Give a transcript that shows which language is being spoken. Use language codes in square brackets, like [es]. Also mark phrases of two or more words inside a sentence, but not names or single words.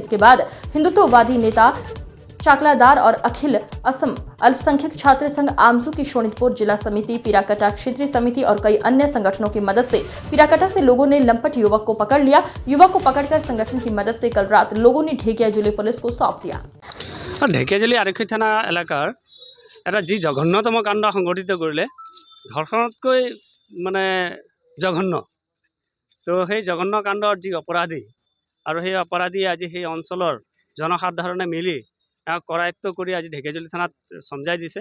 [hi] इसके बाद हिंदुत्ववादी नेता चाकलादार और अखिल असम अल्पसंख्यक छात्र संघ आमसू की शोणितपुर जिला समिति, पीराकटा क्षेत्रीय समिति और कई अन्य संगठनों की मदद से पीराकटा से लोगों ने लंपट युवक को पकड़ लिया। युवक को पकड़कर संगठन की मदद से कल रात लोगों ने ढेकियाजुली पुलिस को सौंप दिया। [as] ঢেকিয়াজুলি আৰক্ষী থানা এলেকাৰ এটা যি জঘন্যতম কাণ্ড সংঘটিত কৰিলে, ধৰ্ষণতকৈ মানে জঘন্য। তো সেই জঘন্য কাণ্ডৰ যি অপৰাধী আৰু সেই অপৰাধী আজি সেই অঞ্চলৰ জনসাধাৰণে মিলি কৰায়ত্ব কৰি আজি ঢেকিয়াজুলি থানাত সমজাই দিছে।